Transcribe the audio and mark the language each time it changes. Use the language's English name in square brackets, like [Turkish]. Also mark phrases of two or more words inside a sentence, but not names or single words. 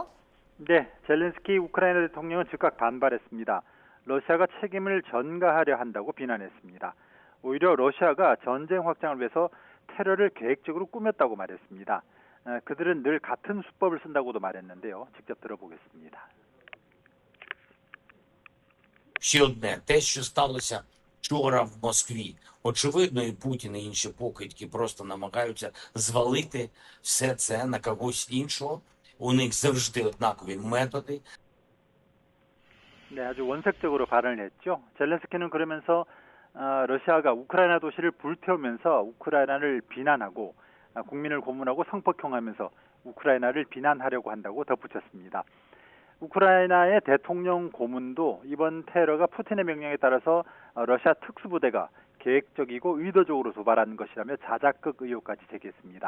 [Korean] 네, 젤렌스키 우크라이나 대통령은 즉각 반발했습니다. 러시아가 책임을 전가하려 한다고 비난했습니다. 오히려 러시아가 전쟁 확장을 위해서 테러를 계획적으로 꾸몄다고 말했습니다. 그들은 늘 같은 수법을 쓴다고도 말했는데요. 직접 들어보겠습니다. [Ukrainian] Ще одне, те, що сталося вчора в Москві. Очевидно, і Путін, і інші покидьки просто намагаються звалити все це на когось іншого. У них завжди однакові методи. [Korean] 네, 아주 원색적으로 발언을 했죠. 젤렌스키는 그러면서 러시아가 우크라이나 도시를 불태우면서 우크라이나를 비난하고 국민을 고문하고 성폭행하면서 우크라이나를 비난하려고 한다고 덧붙였습니다. 우크라이나의 대통령 고문도 이번 테러가 푸틴의 명령에 따라서 러시아 특수부대가 계획적이고 의도적으로 도발한 것이라며 자작극 의혹까지 제기했습니다.